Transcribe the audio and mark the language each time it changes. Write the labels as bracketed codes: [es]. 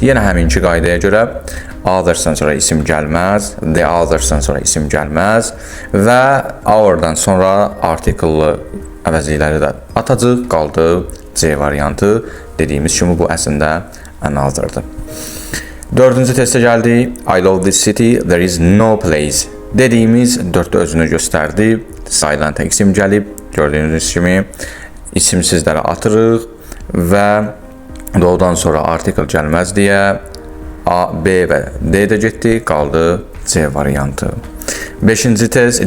[az] Yenə həminki qaydaya görə others'dan sonra isim gəlməz, the others'dan sonra isim gəlməz və our-dan sonra article əvəzlikləri də atacaq, qaldı C variantı. Dediyimiz kimi bu əslində another'dır. Dördüncü testə gəldik. [en] I love this city, there is no place. [az] Dediyimiz 4-də özünü göstərdi. Sayılan tək isim gəlib. Gördüyünüz kimi isimsizlərə atırıq və doğudan sonra article gəlməz deyə A, B və D də getdi, qaldı C variantı. 5-ci test.